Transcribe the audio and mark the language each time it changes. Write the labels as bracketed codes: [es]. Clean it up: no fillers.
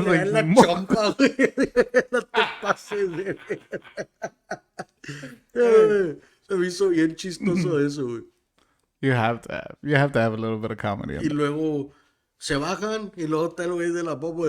[es] Le da en la chompa, güey. No te pases, güey. Se me hizo bien chistoso eso, güey. [en] You have to have a little bit of comedy. [es] Y luego se bajan y luego está el güey de la popo.